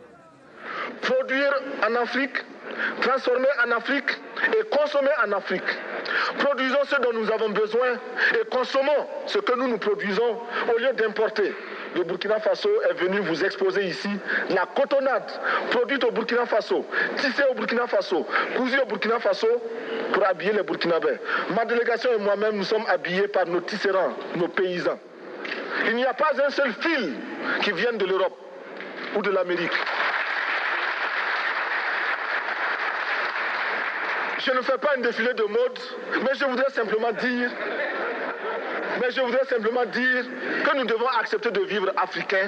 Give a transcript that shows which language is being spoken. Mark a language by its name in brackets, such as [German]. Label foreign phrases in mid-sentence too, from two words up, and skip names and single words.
[French] Produire en Afrique, transformer en Afrique et consommer en Afrique. Produisons ce dont nous avons besoin et consommons ce que nous produisons au lieu d'importer. Le Burkina Faso est venu vous exposer ici la cotonnade produite au Burkina Faso, tissée au Burkina Faso, cousue au Burkina Faso pour habiller les Burkinabés. Ma délégation et moi-même, nous sommes habillés par nos tisserands, nos paysans. Il n'y a pas un seul fil qui vienne de l'Europe ou de l'Amérique. Je ne fais pas un défilé de mode, mais je voudrais simplement dire que nous devons accepter de vivre africain.